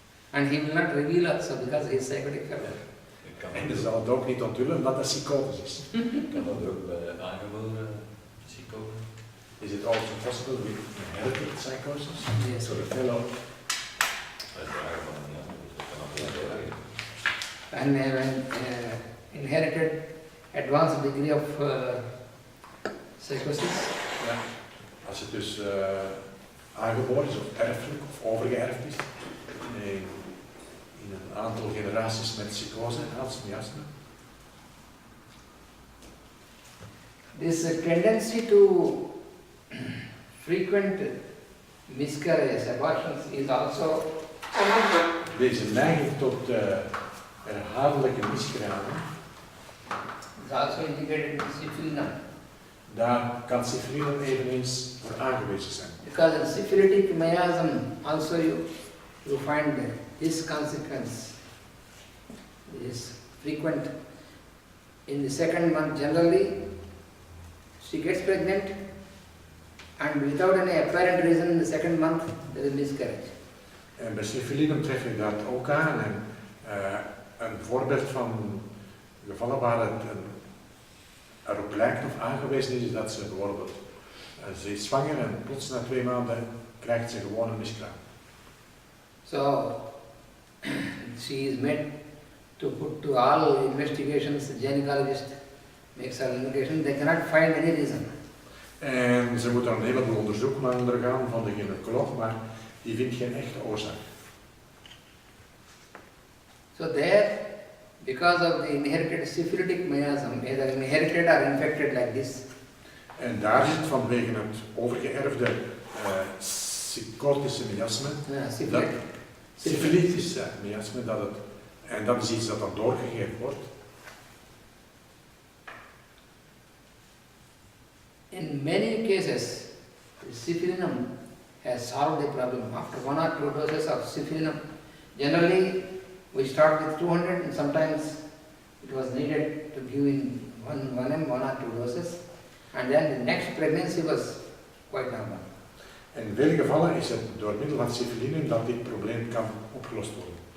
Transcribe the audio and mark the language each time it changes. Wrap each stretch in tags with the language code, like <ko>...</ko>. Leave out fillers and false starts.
<en>And he will not reveal also because he is psychotic fellow.</en> <nl>En hij zal het ook niet onthullen omdat dat psychotisch is. Kan dat ook bij aangeboren psychose?</nl> <en>Is it also possible with inherited psychosis? Yes. So the fellow</en> <nl>Uiteraard, maar ja, dat kan ook heel erg.</nl> <en>And when inherited advanced degree of psychosis,</en> <nl>ja, als het dus aangeboren is of erfelijk of overgeërfd is, in een aantal generaties met psychose, als miasme.</nl> <en>this tendency to frequent miscarriages, abortions is also</en> <nl>Deze neiging tot herhaaldelijke miskramen,</nl> <en>is also indicated in syphilis.</en> <nl>daar kan syfilis eveneens voor aangewezen zijn.</nl> <en>Because in syphilitic miasm also you find this consequence is frequent. In the second month generally she gets pregnant and without any apparent reason in the second month there is miscarriage.</en> <nl>En bij syfilinum tref ik dat ook aan. En een voorbeeld van gevallen waar het erop lijkt of aangewezen is dat ze bijvoorbeeld, ze is zwanger en plots na 2 maanden krijgt ze gewoon een miskraam.</nl> <en>So she is made to put to all investigations, the gynecologist makes her investigation, they cannot find any reason.</en> <nl>En ze moet dan een heleboel onderzoek ondergaan van de gynaecoloog, maar die vindt geen echte oorzaak.</nl> <en>So there, because of the inherited syphilitic miasm, either inherited or infected like this,</en> <nl>En daar zit vanwege het overgeërfde psychotische miasme, syfilitische miasme, en dat is iets dat dan doorgegeven wordt.</nl> <en>in many cases, syphilinum has solved the problem. After 1 or 2 doses of syphilinum, generally we start with 200 and sometimes it was needed to give in 1 or 2 doses, and then the next pregnancy was quite normal.</en> <nl>In vele gevallen is het door middel van syfilinum dat dit probleem kan opgelost worden.</nl>